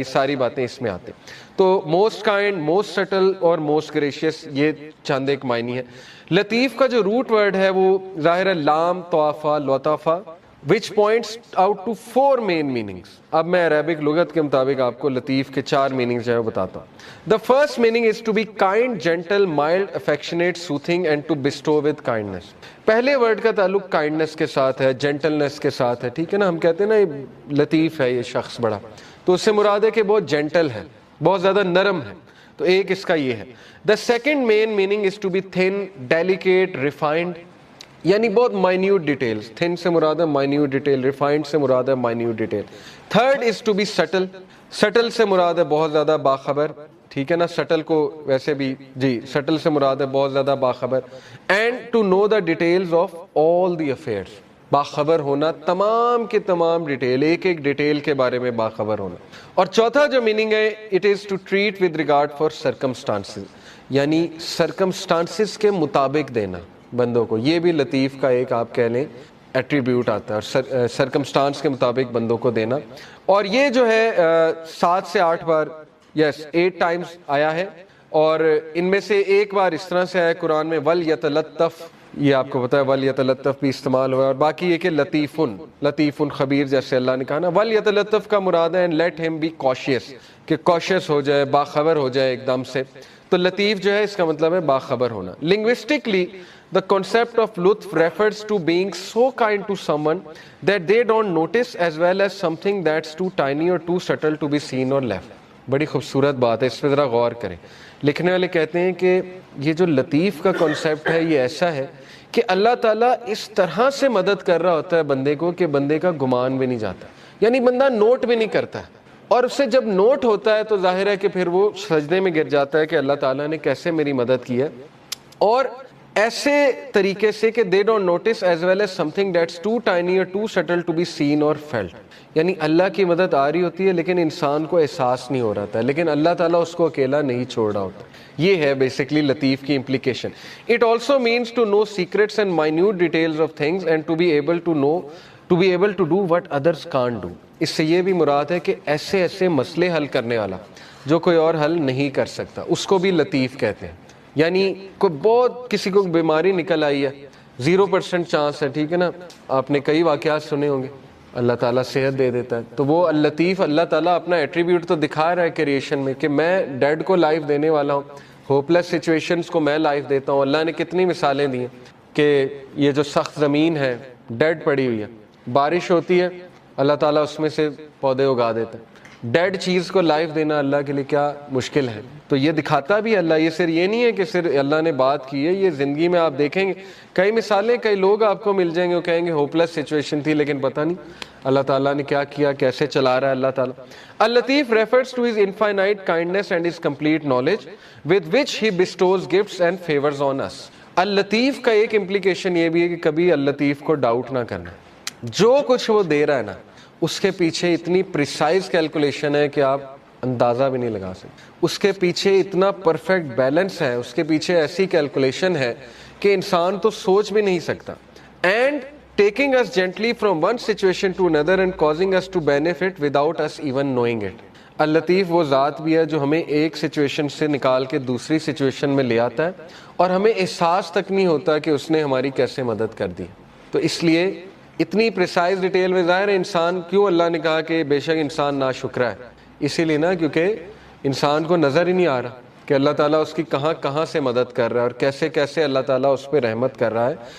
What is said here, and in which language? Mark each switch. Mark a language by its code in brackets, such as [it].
[ur] یہ ساری باتیں اس میں آتے ہیں. تو موسٹ کائنڈ, موسٹ سٹل اور موسٹ گریشیس, یہ چند ایک معنی ہے. لطیف کا جو روٹ ورڈ ہے وہ ظاہر ہے لام طوافہ لطافہ, [en] which points out to 4 main meanings. [ur] اب میں عربک لغت کے مطابق آپ کو لطیف کے 4 meanings جو ہے بتاتا ہوں. [en] The first meaning is to be kind, gentle, mild, affectionate, soothing and to bestow with kindness. [ur] پہلے ورڈ کا تعلق کائنڈنس کے ساتھ ہے, جینٹلنس کے ساتھ ہے, ٹھیک ہے نا. ہم کہتے ہیں نا یہ لطیف ہے یہ شخص بڑا, تو اس سے مراد ہے کہ بہت جینٹل ہے, بہت زیادہ نرم ہے. تو ایک اس کا یہ ہے. [en] The second main meaning is to be thin, delicate, refined, [ur] یعنی بہت مائنیوٹ ڈیٹیلز. تھن سے مراد ہے مائنیوٹ ڈیٹیل, ریفائنڈ سے مراد ہے minute detail. [en] third is to be subtle, [ur] still سے مراد ہے بہت زیادہ باخبر, ٹھیک ہے نا. سٹل کو ویسے بھی جی سٹل سے مراد ہے بہت زیادہ باخبر. [en] and to know the details of all the affairs, [ur] باخبر ہونا تمام کے تمام ڈیٹیل, ایک ایک ڈیٹیل کے بارے میں باخبر ہونا. اور چوتھا جو میننگ ہے, [en] it is to treat with regard for circumstances, [ur] یعنی سرکمسٹانسز کے مطابق دینا بندوں کو. یہ بھی لطیف کا ایک آپ کہہ لیں ایٹریبیوٹ آتا ہے, اور سرکمسٹانس کے مطابق بندوں کو دینا. اور یہ جو ہے 7 سے 8 بار, یس 8 ٹائمز آیا ہے, اور ان میں سے ایک بار اس طرح سے آیا قرآن میں وَلْيَتَلَطَّفْ, یہ آپ کو پتا ہے وَلْيَتَلَطَّفْ بھی استعمال ہوا ہے. اور باقی یہ کہ لطیفٌ خبیر, جیسے اللہ نے کہا نا وَلْيَتَلَطَّفْ کا مراد ہے [en] and let him be cautious, [ur] کہ cautious ہو جائے, باخبر ہو جائے ایک دم سے. تو لطیف جو ہے اس کا مطلب ہے باخبر ہونا. [en] Linguistically, the concept of lutf refers to being so kind to someone that they don't notice, as well as something that's too tiny or too subtle to be seen or left. [ur] بڑی خوبصورت بات ہے, اس پہ ذرا غور کریں. لکھنے والے کہتے ہیں کہ یہ جو لطیف کا کنسیپٹ ہے یہ ایسا ہے کہ اللہ تعالیٰ اس طرح سے مدد کر رہا ہوتا ہے بندے کو کہ بندے کا گمان بھی نہیں جاتا, یعنی بندہ نوٹ بھی نہیں کرتا ہے. اور اس سے جب نوٹ ہوتا ہے تو ظاہر ہے کہ پھر وہ سجدے میں گر جاتا ہے کہ اللہ تعالیٰ نے کیسے میری مدد کی ہے, اور ایسے طریقے سے کہ [en] they don't notice as well as something that's too tiny or too subtle to be seen or felt. [ur] یعنی اللہ کی مدد آ رہی ہوتی ہے لیکن انسان کو احساس نہیں ہو رہا تھا, لیکن اللہ تعالیٰ اس کو اکیلا نہیں چھوڑ رہا ہوتا. یہ ہے بیسکلی لطیف کی implication. [en] It also means to know secrets and minute details of things and to be able to do what others can't do. [ur] اس سے یہ بھی مراد ہے کہ ایسے ایسے مسئلے حل کرنے والا جو کوئی اور حل نہیں کر سکتا, اس کو بھی لطیف کہتے ہیں. یعنی کوئی بہت کسی کو بیماری نکل آئی ہے, 0% چانس ہے, ٹھیک ہے نا. آپ نے کئی واقعات سنے ہوں گے, اللہ تعالیٰ صحت دے دیتا ہے. تو وہ اللطیف, اللہ تعالیٰ اپنا ایٹریبیوٹ تو دکھا رہا ہے کریشن میں کہ میں ڈیڈ کو لائف دینے والا ہوں, ہوپ لیس سچویشنز کو میں لائف دیتا ہوں. اللہ نے کتنی مثالیں دی ہیں کہ یہ جو سخت زمین ہے ڈیڈ پڑی ہوئی ہے, بارش ہوتی ہے اللہ تعالیٰ اس میں سے پودے اگا دیتا ہے. ڈیڈ چیز کو لائف دینا اللہ کے لیے کیا مشکل ہے. تو یہ دکھاتا بھی اللہ, یہ صرف یہ نہیں ہے کہ صرف اللہ نے بات کی ہے, یہ زندگی میں آپ دیکھیں گے کئی مثالیں, کئی لوگ آپ کو مل جائیں گے وہ کہیں گے ہوپ لیس سچویشن تھی لیکن پتہ نہیں اللہ تعالیٰ نے کیا کیا, کیسے چلا رہا ہے اللہ تعالیٰ. [en] اللطیف refers to his infinite kindness and his complete knowledge with which he bestows gifts and favors on us. [ur] اللطیف کا ایک implication یہ بھی ہے کہ کبھی اللطیف کو ڈاؤٹ نہ کرنا, جو کچھ وہ دے رہا ہے نا اس کے پیچھے اتنی پریسائز کیلکولیشن ہے کہ آپ اندازہ بھی نہیں لگا سکتے. اس کے پیچھے اتنا پرفیکٹ بیلنس ہے, اس کے پیچھے ایسی کیلکولیشن ہے کہ انسان تو سوچ بھی نہیں سکتا. [en] And taking us gently from one situation to another and causing us to benefit without us even knowing it. [ur] اللطیف وہ ذات بھی ہے جو ہمیں ایک سچویشن سے نکال کے دوسری سچویشن میں لے آتا ہے اور ہمیں احساس تک نہیں ہوتا کہ اس نے ہماری کیسے مدد کر دی. تو اس لیے اتنی پریسائز ڈیٹیل میں ظاہر ہے انسان, کیوں اللہ نے کہا کہ بے شک انسان ناشکرا ہے, اسی لیے نا کیونکہ انسان کو نظر ہی نہیں آ رہا کہ اللہ تعالیٰ اس کی کہاں کہاں سے مدد کر رہا ہے اور کیسے کیسے اللہ تعالیٰ اس پہ رحمت کر رہا ہے.